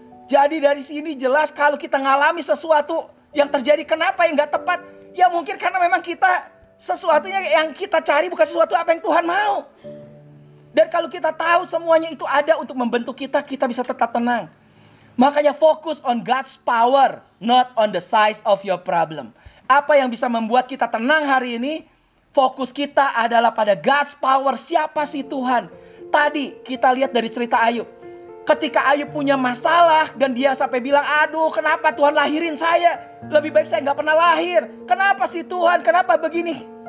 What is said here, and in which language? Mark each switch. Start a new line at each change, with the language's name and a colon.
Indonesian: Jadi dari sini jelas kalau kita ngalami sesuatu yang terjadi, kenapa yang gak tepat? Ya mungkin karena memang kita, sesuatunya yang kita cari bukan sesuatu apa yang Tuhan mau. Dan kalau kita tahu semuanya itu ada untuk membentuk kita, kita bisa tetap tenang.
English: Makanya fokus on God's power, not on the size of your problem.
Indonesian: Apa yang bisa membuat kita tenang hari ini? Fokus kita adalah pada
English: God's power.
Indonesian: Siapa sih Tuhan? Tadi kita lihat dari cerita Ayub. Ketika Ayub punya masalah dan dia sampai bilang, aduh kenapa Tuhan lahirin saya? Lebih baik saya gak pernah lahir. Kenapa sih Tuhan? Kenapa begini?